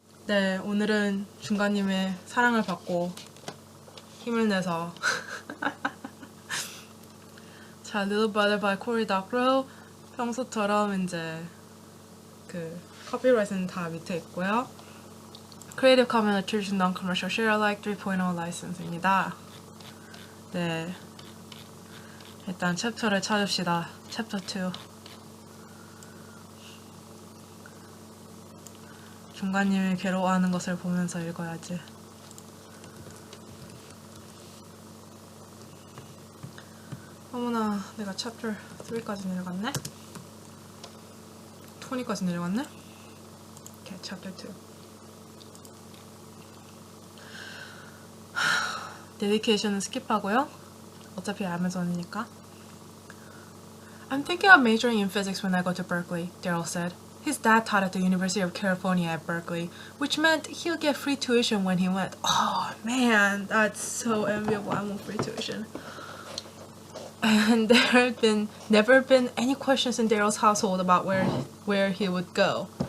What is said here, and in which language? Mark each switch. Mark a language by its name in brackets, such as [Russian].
[Korean] 네, 오늘은 중간님의 사랑을 받고 힘을 내서 자, Little Brother by Cory Doctorow. 평소처럼 이제 그 커피라이트는 다 밑에 있고요. Creative Commons Attribution Non-Commercial Share Alike 3.0 라이선스입니다. 네, 일단 챕터를 찾읍시다. 챕터 2. 중간님이 괴로워하는 것을 보면서 읽어야지. 어머나, 내가 챕터 3까지 내려갔네? 20까지 내려갔네? 오케이, 챕터 2. 데디케이션은 스킵하고요. 어차피 아마존이니까. [English] I'm thinking of majoring in physics when I go to Berkeley, Daryl said. His dad taught at the University of California at Berkeley, which meant he'll get free tuition when he went. Oh man, that's so enviable. I want free tuition. And there have never been any questions in Daryl's household about where he would go.